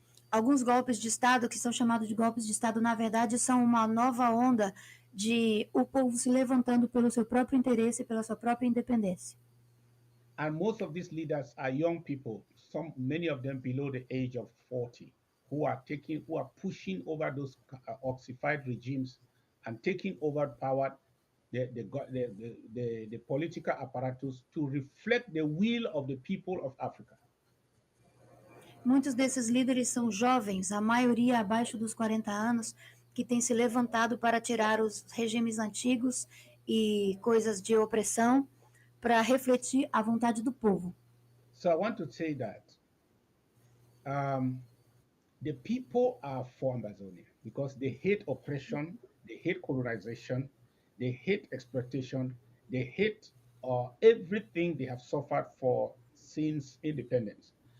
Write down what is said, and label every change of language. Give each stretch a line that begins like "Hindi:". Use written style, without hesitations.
Portuguese: Alguns golpes de Estado, que são chamados de golpes de Estado, na verdade, são uma nova onda de o povo se levantando pelo seu próprio interesse, pela sua própria independência.
English: And most of these leaders are young people, many of them below the age of 40, who are pushing over those ossified regimes and taking over power, the political apparatus to reflect the will of the people of Africa.
Portuguese: Muitos desses líderes são jovens, a maioria abaixo dos 40 anos, que têm se levantado para tirar os regimes antigos e coisas de opressão para refletir a vontade do povo.
English: So I want to say that the people are for Ambazonia because they hate oppression, they hate colonization, they hate exploitation, they hate everything they have suffered for since independence.